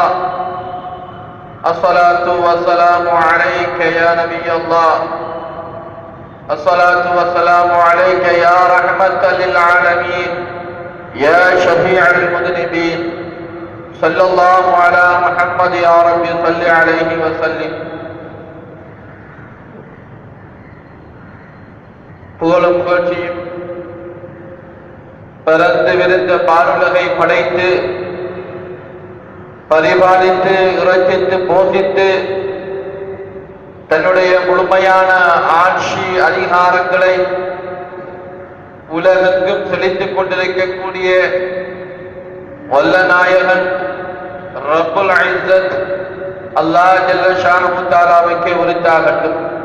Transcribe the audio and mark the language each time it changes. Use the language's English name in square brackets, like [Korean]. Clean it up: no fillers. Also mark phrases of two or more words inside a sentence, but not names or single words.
[Arabic] الصلاة والسلام عليك يا نبي الله. الصلاة والسلام عليك يا رحمة للعالمين يا شفيع المذنبين. صلى الله على محمد يا رب صل عليه وسلم. [Tamil] புகழும் புகழ்ச்சியும் பரந்து விரிந்த பாருலகை படைத்து பரிபாலித்து இறைச்சித்து போஷித்து தன்னுடைய முழுமையான ஆட்சி அதிகாரங்களை உலகெங்கும் செலுத்திக் கொண்டிருக்கக்கூடிய வல்ல நாயகன் [Arabic] رب العزة الله جل شأنه تعالى [Tamil] உரித்தாகட்டும்.